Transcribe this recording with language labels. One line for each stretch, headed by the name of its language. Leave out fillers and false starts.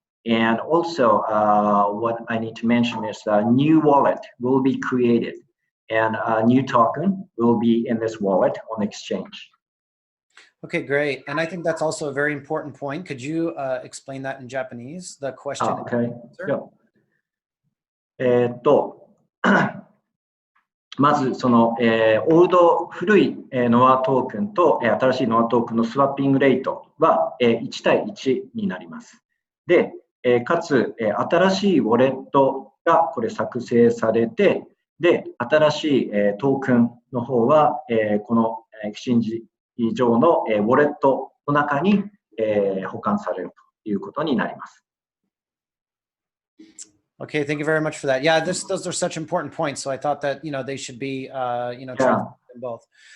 English: And also, what I need to mention is a new wallet will be created and a new token will be in this wallet on exchange. Okay, great. And I think that's also a very important point. Could you explain that in Japanese, the question? Okay. Yeah.
Japanese: まずその、オールド古いノアトークンと新しいノアトークンのスワッピングレートは1対1になります。で、かつ新しいウォレットがこれ作成されて、で、新しいトークンの方はこのエクシンジ上のウォレットの中に保管されるということになります。
English: Okay, thank you very much for that. Yeah, those are such important points. So I thought that, they should be, translated in both.